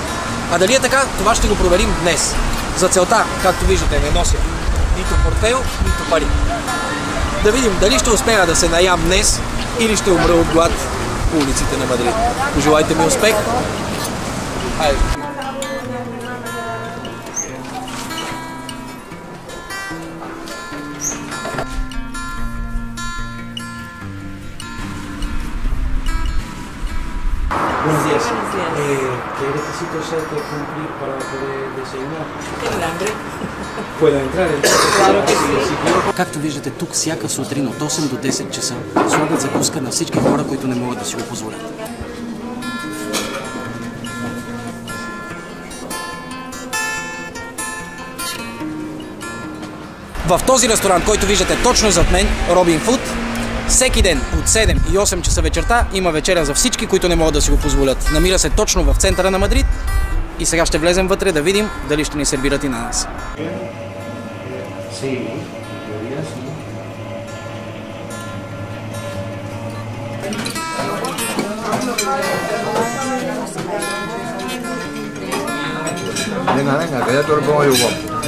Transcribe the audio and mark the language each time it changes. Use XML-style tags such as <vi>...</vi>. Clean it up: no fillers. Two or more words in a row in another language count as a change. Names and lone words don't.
<bg>А дали е така, това ще го проверим днес. За целта, както виждате, не нося нито портфейл, нито пари. Да видим дали ще успея да се наям днес или ще умра от глад по улиците на Мадрид. Пожелайте ми успех! Хайде!</bg> <es>Buenos días. ¿Qué requisitos hay que cumplir para poder desayunar? ¿Tiene hambre? ¿Puedo entrar? Claro que sí.</es> <bg>Както виждате тук, всяка сутрин от 8 до 10 часа слагат закуска на всички хора, които не могат да си го позволят. В този ресторант, който виждате точно зад мен, Робин Фуд, всеки ден от 7 и 8 часа вечерта има вечеря за всички, които не могат да си го позволят. Намира се точно в центъра на Мадрид и сега ще влезем вътре да видим дали ще ни сервират и на нас.</bg> <es>Venga, venga, que ya te lo pongo yo igual.</es>